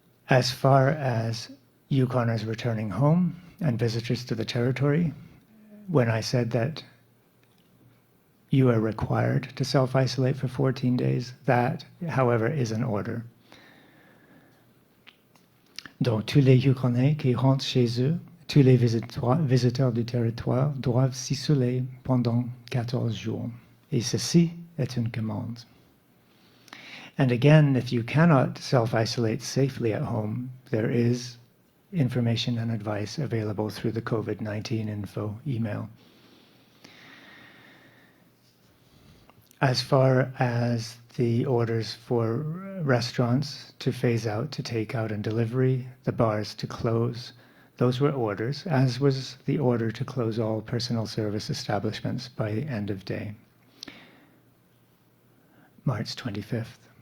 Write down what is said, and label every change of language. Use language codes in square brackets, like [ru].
[en] As far as Yukoners returning home and visitors to the territory, when I said that you are required to self-isolate for 14 days, that, however, is an order. [fr] Donc, tous les Yukonais qui rentrent chez eux, tous les visiteurs du territoire doivent s'isoler pendant 14 jours. Et ceci est une commande. [en] And again, if you cannot self-isolate safely at home, there is information and advice available through the COVID-19 info email. As far as the orders for restaurants to phase out to takeout and delivery, the bars to close, those were orders, as was the order to close all personal service establishments by the end of day, March 25th.